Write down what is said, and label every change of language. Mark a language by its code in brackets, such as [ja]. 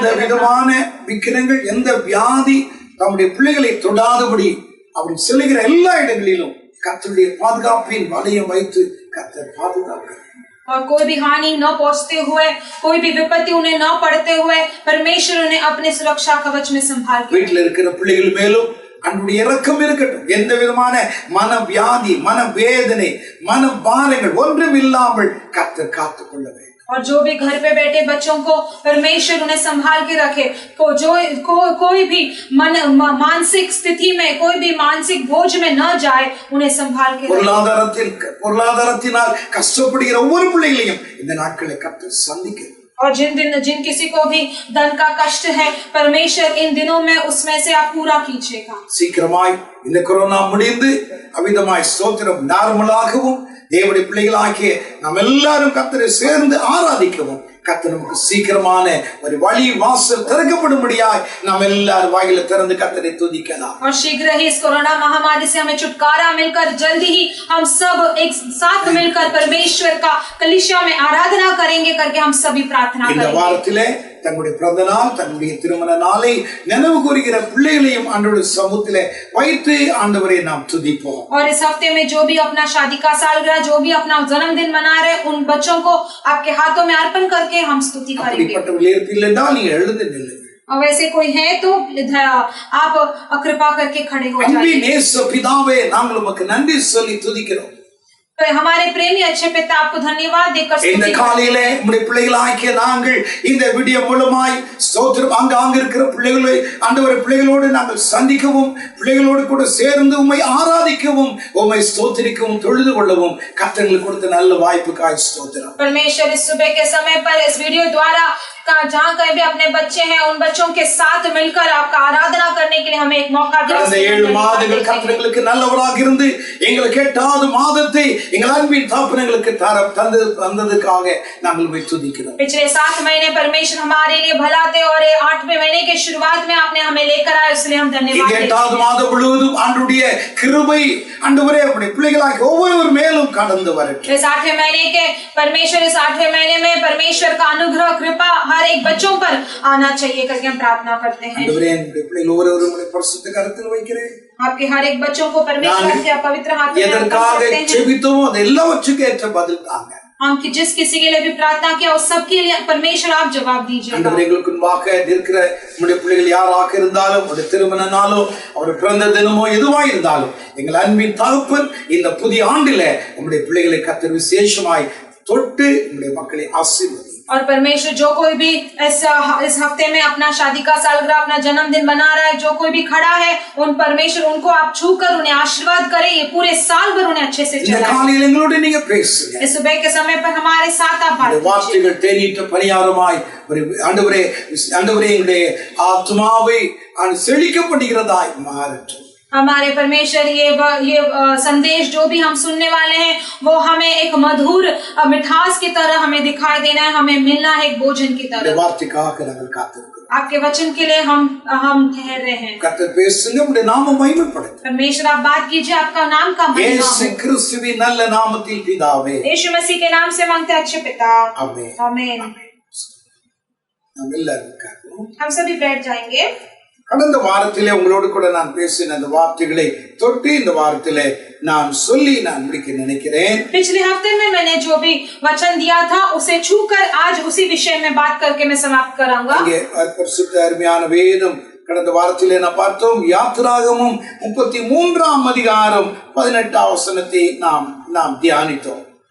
[ta] எந்த விதமான விக்கிரங்கள், எந்த வியாதி தம்முடைய பிள்ளைகளை தொடாதபடி அப்படி செல்லுகிற எல்லா இடங்களிலும் கர்த்தருடைய பாதுகாப்பின் வலையம் வைத்து கர்த்தர் பாதுகாக்கிறார். [hi] और कोई भी हानि न पहुंचते हुए, कोई भी विपत्ति उन्हें न पड़ते हुए परमेश्वर उन्हें अपने सुरक्षा कवच में संभाल के [ta] வீட்டில் இருக்கிற பிள்ளைகள் மேலும் அன்புடைய இரக்கம் இருக்கட்டும். எந்த விதமான மன வியாதி, மன வேதனை, மன பாரங்கள் ஒன்றும் இல்லாமல் கர்த்தர் காத்துக் கொள்ள வேண்டும். [hi] और जो भी घर पे बैठे बच्चों को परमेश्वर उन्हें संभाल के रखे. कोई भी मानसिक स्थिति में, कोई भी मानसिक बोझ में न जाए, उन्हें संभाल के रखे. [ta] பொருளாதாரத்தினால் கஷ்டப்படுகிற ஒவ்வொரு பிள்ளைகளையும் இந்த நாட்களை கர்த்தர் சந்திக்கிறார். [hi] और जिन किसी को भी धन का कष्ट है, परमेश्वर इन दिनों में उसमें से आप पूरा कीजिएगा. [ta] சீக்கிரமாய் இந்த கொரோனா முடிந்து அவிதமாய் ஸ்தோத்திரம் நார்மலாகவும் தேவனுடைய பிள்ளைகளாகிய நாம் எல்லாரும் கர்த்தரை சேர்ந்து ஆராதிக்கவும் கர்த்தர் நமக்கு சீக்கிரமான ஒரு வழி வாசல் திறக்கப்படும்படியாய் நாம் எல்லாரும் வாயில திறந்து கர்த்தரை துதிக்கலாம். [hi] और शीघ्र ही इस कोरोना महामारी से हमें छुटकारा मिलकर जल्दी ही हम सब एक साथ मिलकर परमेश्वर का कलीसिया में आराधना करेंगे करके हम सभी प्रार्थना [ta] இந்த [hi] करेंगे. [ta] வாரத்திலே தங்களுடைய பிறந்த நாள், தங்களுடைய திருமண நாளை நினைவு கூறுகிற பிள்ளைகளையும் ஆண்டவருடைய சமூகத்திலே வைத்து ஆண்டவரை நாம் துதிப்போம். [hi] और इस हफ्ते में जो भी अपना शादी का सालगिरह, जो भी अपना जन्मदिन मना रहे, उन बच्चों को आपके हाथों में अर्पण करके हम स्तुति करेंगे. [ta] அப்படிப்பட்டவர்கள் இருப்பீர்கள் நீங்க எழுந்து நில்லுங்க. [hi] और वैसे कोई है तो आप कृपा करके खड़े हो जाइए. [ta] அன்பின் இயேசு பிதாவே, நாங்கள் உமக்கு நன்றி சொல்லி துதிக்கிறோம். [hi] हमारे प्रेमी अच्छे पिता, आपको धन्यवाद देकर [ta] இந்த காலையிலே உம்முடைய பிள்ளைகளாகிய நாங்கள் இந்த வீடியோ மூலமாய் ஸ்தோத்திரம் அங்க இருக்கிற பிள்ளைகளை ஆண்டவரே பிள்ளைகளோடு நாங்கள் சந்திக்கவும், பிள்ளைகளோடு கூட சேர்ந்து உம்மை ஆராதிக்கவும், உம்மை ஸ்தோத்திரிக்கவும், தொழுது கொள்ளவும் கர்த்தருக்கு கொடுத்த நல்ல வாய்ப்புக்காய் ஸ்தோத்திரம். [hi] परमेश्वर इस सुबह के समय पर इस वीडियो द्वारा जहाँ कहीं भी अपने बच्चे हैं, उन बच्चों के साथ मिलकर आपका आराधना करने के लिए हमें एक मौका दिया. [ta] கடந்த 7 மாதங்கள் கர்த்தருக்கு நல்லவராக இருந்து எங்களுக்கு 8வது மாதத்தை எங்கள் அன்பின் தகப்பனுக்கு தந்ததுக்காக நாங்கள் உம்மை துதிக்கிறோம். [hi] पिछले 7 महीने परमेश्वर हमारे लिए भला थे और 8वें महीने के शुरुआत में आपने हमें लेकर आए, इसलिए हम धन्यवाद देते हैं. [ta] 8வது மாதம் முழுவதும் ஆண்டவருடைய கிருபை ஆண்டவரே உம்முடைய பிள்ளைகளாகிய ஒவ்வொருவர் மேலும் கடந்து வரட்டும். [hi] इस 8वें महीने के परमेश्वर इस 8वें महीने में परमेश्वर का अनुग्रह कृपा हर एक बच्चों पर आना चाहिए करके हम प्रार्थना करते हैं. [ta] ஆண்டவரே உம்முடைய பிள்ளைகள் ஒவ்வொருவரும் உம்முடைய பரிசுத்த கரத்தில் வைக்கிறேன். [hi] आपके हर एक बच्चों को परमेश्वर के पवित्र हाथ में [ta] எதற்காக ஜெபித்தோமோ அது எல்லாவற்றுக்கும் ஏற்ற பதில் தாங்க. [hi] हम जिस किसी के लिए भी प्रार्थना किया उस सब के लिए परमेश्वर आप जवाब दीजिएगा. [ta] ஆண்டவரே எங்களுக்கு முன்பாக இருக்கிற உம்முடைய பிள்ளைகள் யாராக இருந்தாலும், ஒரு திருமண நாளோ, ஒரு பிறந்த தினமோ எதுவா இருந்தாலும் எங்கள் அன்பின் தகப்பன் இந்த புதிய ஆண்டிலே உம்முடைய பிள்ளைகளை கர்த்தர் விசேஷமாய் தொட்டு உம்முடைய மக்களை ஆசீர்வதி. [hi] और परमेश्वर जो कोई भी इस हफ्ते में अपना शादी का सालगिरह, अपना जन्मदिन मना रहा है, जो कोई भी खड़ा है, उन परमेश्वर उनको आप छूकर उन्हें आशीर्वाद करें, ये पूरे साल भर उन्हें अच्छे से चलाएं. [ta] காலையில் எங்களோடு நீங்க பேசுங்க. [hi] इस सुबह के समय पर हमारे साथ आप बात कीजिए. [ta] வார்த்தைகள் தேனீட்ட பணியாரமாய் ஆண்டவரே எங்களுடைய ஆத்மாவை செழிக்கப்படுகிறதாய் மாறட்டும். [hi] हमारे परमेश्वर ये संदेश जो भी हम सुनने वाले हैं वो हमें एक मधुर मिठास की तरह हमें दिखाई देना है, हमें मिलना है एक भोजन की तरह. [ta] வார்த்தைக்காக நாங்கள் காத்திருக்கிறோம். [hi] आपके वचन के लिए हम ठहर रहे हैं. [ta] கர்த்தர் பேசுங்க, உம்முடைய நாமம் மகிமைப்படட்டும். [hi] परमेश्वर आप बात कीजिए, आपका नाम का महिमा हो. [ta] இயேசு கிறிஸ்துவின் நல்ல நாமத்தில் பிதாவே. [hi] यीशु मसीह के नाम से मांगते हैं अच्छे पिता. आमीन. आमीन. [ta] நாம் எல்லாரும் உட்காருவோம். [hi] हम सभी बैठ जाएंगे. [ta] கடந்த வாரத்திலே உங்களோடு கூட நான் பேசின அந்த வார்த்தைகளை தொட்டு இந்த வாரத்திலே நான் சொல்லி நான் முடிக்க நினைக்கிறேன். [hi] पिछले हफ्ते में मैंने जो भी वचन दिया था उसे छूकर आज उसी विषय में बात करके मैं समाप्त कराऊंगा. [ta] இங்கே பரிசுத்த அருமையான வேதம் கடந்த வாரத்திலே நான் பார்த்தோம். யாத்திராகமம் 33ஆம் அதிகாரம் 18ஆம் வசனத்தை நாம் தியானித்தோம்.